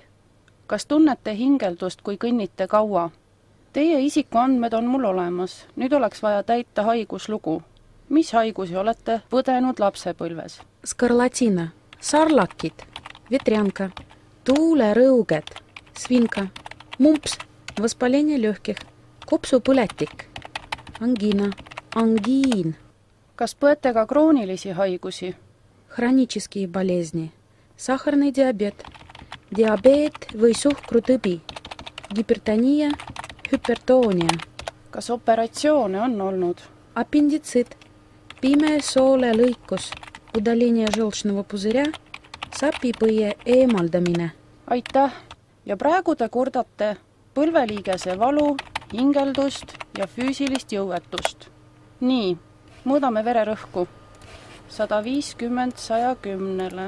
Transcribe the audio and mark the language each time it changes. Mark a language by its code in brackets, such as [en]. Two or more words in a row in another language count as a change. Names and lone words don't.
[et] kas tunnete hingeldust, kui kõnnite kaua? Teie isikuandmed on mul olemas. Nüüd oleks vaja täita haiguslugu. Mis haigusi olete põdenud lapsepõlves? Skarlatina, sarlakid, vetrянка, tuulerõuged, svinka, mumps, [ru] воспаление легких, [et] kopsupõletik, angina, angiin, kas põete ka kroonilisi haigusi? [ru] хронические болезни, сахарный диабет, [et] diabeet või suhkrutõbi, гипертония, hüpertoonia, kas operatsioone on olnud? аппендицит, pime soolelõikus, [ru] удаление желчного пузыря, [et] sapipõie eemaldamine. Aitäh! Ja praegu te kurdate põlveliigese valu, hingeldust ja füüsilist jõuetust. Nii, mõõdame vererõhku. 150/110.